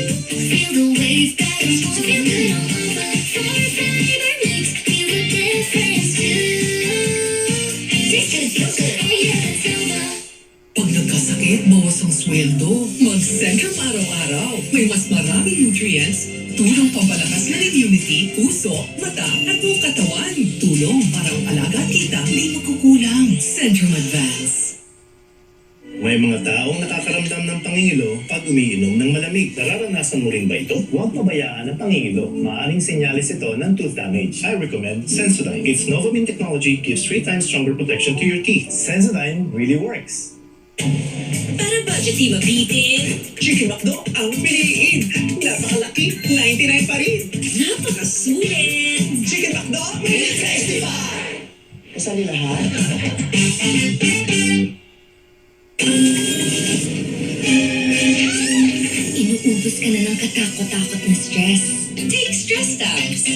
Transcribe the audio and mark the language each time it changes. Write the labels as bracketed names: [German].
[English] Feel the wave, guys, so feel good all over. Fiber mix, feel the difference too. Taste good, feels good, oh yeah, that's Nova. [Filipino] Pag nagkasakit, bawas ang sweldo. Mag-Centrum araw-araw. May mas maraming nutrients, tulong pampalakas ng immunity, puso, mata, at buong katawan. Tulong para ang alaga at kita di magkukulang. Centrum Advance. May mga taong nakakaramdam ng pangingilo pag umiinom ng malamig. Nararanasan mo rin ba ito? Huwag pabayaan ang pangingilo. Maaring senyalis ito ng tooth damage. [English] I recommend Sensodyne. Its Novomin technology gives 3 times stronger protection to your teeth. Sensodyne really works. [Filipino] Para budget di mabitin, Chicken McDo ang piliin. Napakalaki, 99 pa rin. napakasulit. [English] Chicken McDo, really testify! [Filipino] Kasali lahat? Inuubos ka na ng katakot-takot na stress. [English] Take stress tabs.